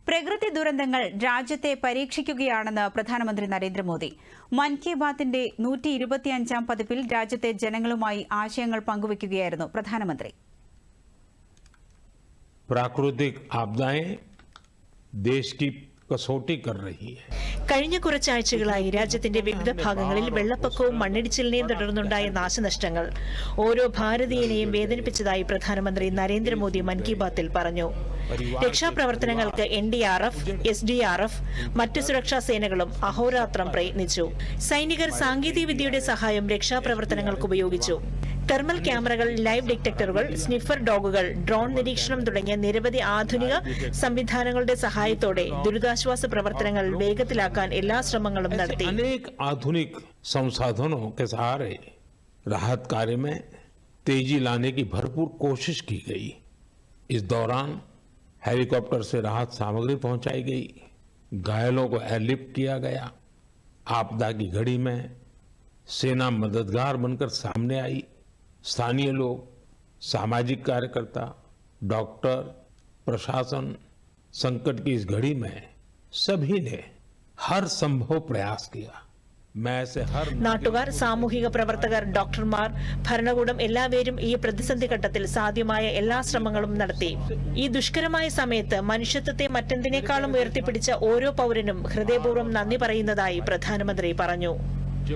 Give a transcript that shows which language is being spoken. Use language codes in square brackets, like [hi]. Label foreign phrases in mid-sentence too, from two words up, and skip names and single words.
[ml] പ്രകൃതി ദുരന്തങ്ങൾ രാജ്യത്തെ പരീക്ഷിക്കുകയാണെന്ന് പ്രധാനമന്ത്രി നരേന്ദ്രമോദി. മൻ കി ബാത്തിന്റെ 125ാം പതിപ്പിൽ രാജ്യത്തെ ജനങ്ങളുമായി ആശയങ്ങൾ പങ്കുവയ്ക്കുകയായിരുന്നു പ്രധാനമന്ത്രി. [hi] प्राकृतिक आपदाएं देश की कसौटी कर रही है. [ml] കഴിഞ്ഞ കുറച്ചാഴ്ചകളായി രാജ്യത്തിന്റെ വിവിധ ഭാഗങ്ങളിൽ വെള്ളപ്പൊക്കവും മണ്ണിടിച്ചിലിനെയും തുടർന്നുണ്ടായ നാശനഷ്ടങ്ങൾ ഓരോ ഭാരതീയനെയും വേദനിപ്പിച്ചതായി പ്രധാനമന്ത്രി നരേന്ദ്രമോദി മൻ കി ബാത്തിൽ പറഞ്ഞു. രക്ഷാപ്രവർത്തനങ്ങൾക്ക് NDRF, SDRF, മറ്റ് സുരക്ഷാ സേനകളും അഹോരാത്രം പ്രയത്നിച്ചു. സൈനികർ സാങ്കേതികവിദ്യയുടെ സഹായം രക്ഷാപ്രവർത്തനങ്ങൾക്ക് ഉപയോഗിച്ചു. തെർമൽ ക്യാമറകൾ, ലൈവ് ഡിറ്റക്ടറുകൾ, സ്നിഫർ ഡോഗുകൾ, ഡ്രോൺ നിരീക്ഷണം തുടങ്ങിയ നിരവധി ആധുനിക സംവിധാനങ്ങളുടെ സഹായത്തോടെ ദുരിതാശ്വാസ പ്രവർത്തനങ്ങൾ വേഗത്തിലാക്കാൻ എല്ലാ ശ്രമങ്ങളും നടത്തി. [hi] अनेक आधुनिक संसाधनों के सहारे राहत कार्य में तेजी लाने की भरपूर कोशिश की गई. इस दौरान हेलीकॉप्टर से राहत सामग्री पहुंचाई गई, घायलों को एयरलिफ्ट किया गया. आपदा की घड़ी में सेना मददगार बनकर सामने आई. स्थानीय लोग, सामाजिक कार्यकर्ता, डॉक्टर, प्रशासन संकट की इस घड़ी में सभी ने हर संभव प्रयास किया. [ml] നാട്ടുകാർ, സാമൂഹിക പ്രവർത്തകർ, ഡോക്ടർമാർ, ഭരണകൂടം എല്ലാവരും ഈ പ്രതിസന്ധി ഘട്ടത്തിൽ സാധ്യമായ എല്ലാ ശ്രമങ്ങളും നടത്തി. ഈ ദുഷ്കരമായ സമയത്ത് മനുഷ്യത്വത്തെ മറ്റെന്തിനേക്കാളും ഉയർത്തിപ്പിടിച്ച ഓരോ പൗരനും ഹൃദയപൂർവ്വം നന്ദി പറയുന്നതായി പ്രധാനമന്ത്രി പറഞ്ഞു.